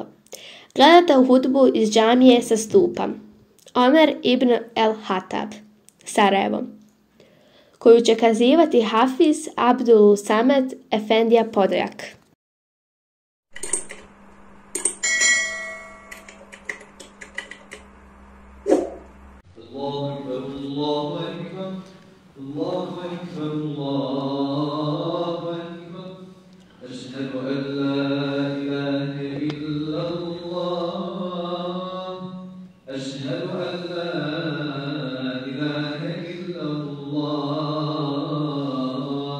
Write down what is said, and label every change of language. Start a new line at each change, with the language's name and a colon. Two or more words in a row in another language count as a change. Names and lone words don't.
Bosnian: Gledate hudbu iz džamije sa stupa Omer ibn el-Hatab, Sarajevo, koju će kazivati Hafiz Abdul Samed Efendija Podrjak.
Arabic: الله أكبر، الله أكبر، الله أكبر، الله أكبر. أشهد أن لا إله إلا الله. أشهد أن لا إله إلا الله.